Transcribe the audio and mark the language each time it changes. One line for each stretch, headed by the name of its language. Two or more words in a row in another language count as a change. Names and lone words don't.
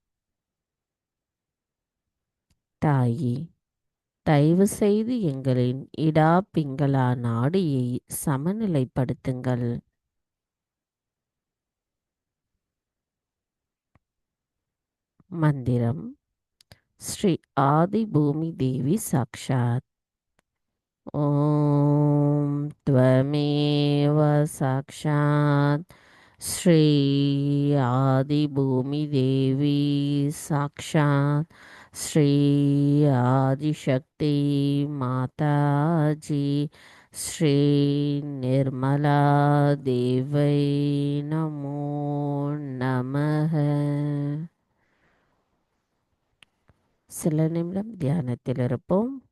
Tamil: தாயே, தயவு செய்து எங்களின் இடா பிங்களா நாடியை சமநிலைப்படுத்துங்கள். மந்திரம்.
Sanskrit: श्री आदि भूमि देवी साक्षात्. ஓம் त्वमेव साक्षात् श्री आदि भूमि देवी साक्षात् श्री आदिशक्ति माताजी श्री निर्मला देवै नमो नमः.
Tamil: சில நிமிடம் தியானத்தில் இருப்போம்.